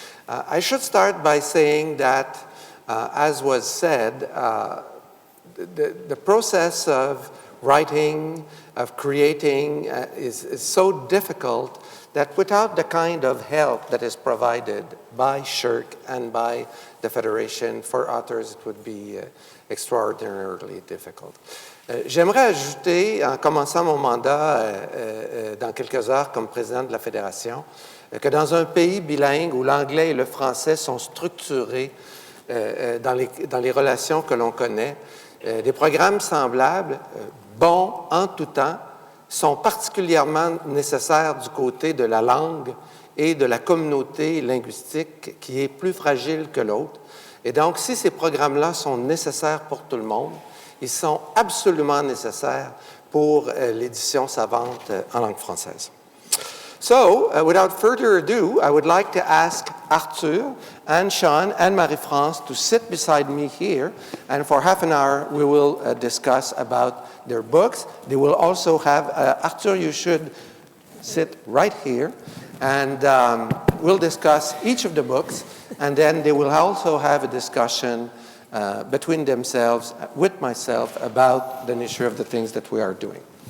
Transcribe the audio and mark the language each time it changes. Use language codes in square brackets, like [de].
[en] I should start by saying that, as was said, the process of writing, of creating, is so difficult that without the kind of help that is provided by SSHRC and by the Federation for authors, it would be extraordinarily difficult. [fr] J'aimerais ajouter, en commençant mon mandat dans quelques heures comme président de la Fédération, que dans un pays bilingue où l'anglais et le français sont structurés dans les relations que l'on connaît, des programmes semblables, bons en tout temps, sont particulièrement nécessaires du côté de la langue et de la communauté linguistique qui est plus fragile que l'autre. Et donc, si ces programmes-là sont nécessaires pour tout le monde, ils sont absolument nécessaires pour l'édition savante en langue française. [en] So, without further ado, I would like to ask Arthur and Sean and Marie-France to sit beside me here, and for half an hour we will discuss about their books. They will also have, Arthur, you should sit right here, and we'll discuss each of the books, and then they will also have a discussion between themselves, with myself, about the nature of the things that we are doing.